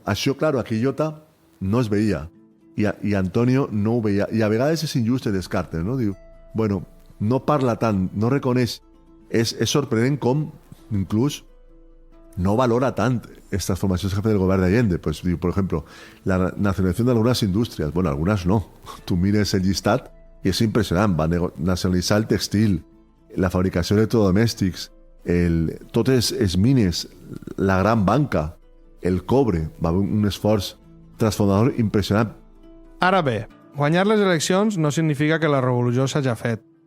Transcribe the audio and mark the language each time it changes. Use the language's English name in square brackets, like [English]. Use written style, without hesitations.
[Catalan] Això, clar, a Quillota no es veia. I Antonio no ho veia. I a vegades és injust el Descartes, no? Diu, bueno, no parla tant, no reconeix. És sorprenent com, inclús, no valora tant estas transformacions que ha fet el govern d'Allende. [Spanish] Pues, diu, por ejemplo, la nacionalización de algunas industrias. Bueno, algunas no. [Catalan] Tu mires el llistat i és impressionant. Va nacionalitzar el textil, la fabricació d'electrodomèstics, totes les mines, la gran banca, el cobre. Va haver un esforç transformador impressionant. Ara bé, guanyar les eleccions no significa que la revolució s'hagi fet.